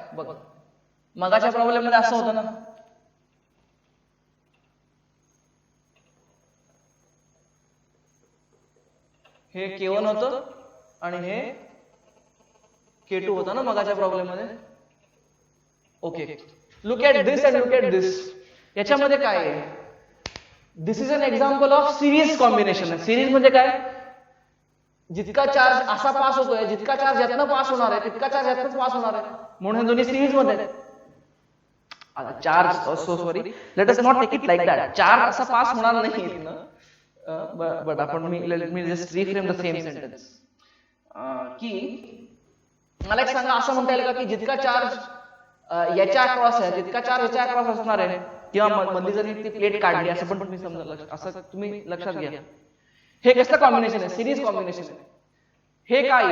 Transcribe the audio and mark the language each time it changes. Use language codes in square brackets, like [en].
[mr] बघा, मगाच्या प्रॉब्लेम मध्ये असं होतं ना, हे K1 होतं आणि हे K2 होतं ना मगाच्या प्रॉब्लेम मध्ये. [en] Okay, look at this and look at this. [mr] याच्यामध्ये काय आहे? [en] This is an example of series combination. [mr] Series म्हणजे काय? जितका चार्ज असा पास होतोय, जितका चार्ज यातनं पास होणार आहे तितका चार्ज यातनंच पास होणार आहे, म्हणून दोन्ही सिरीज मध्ये आहेत. Charge sorry, [en] Let us not take it like that. [mr] Charge असा पास होणार नाही इथनं, बट आपण मी just reframe the same sentence की मला एक सांगा, असं म्हणता येईल का की जितका चार्ज याच्या अक्रॉस आहे तितका चार्ज याच्या अक्रॉस असणार आहे, किंवा मधली जरी ती प्लेट काढली असं पण तुम्ही समजा, असं तुम्ही लक्षात घ्या. हे कसलं कॉम्बिनेशन आहे? सिरीज कॉम्बिनेशन आहे. हे काय?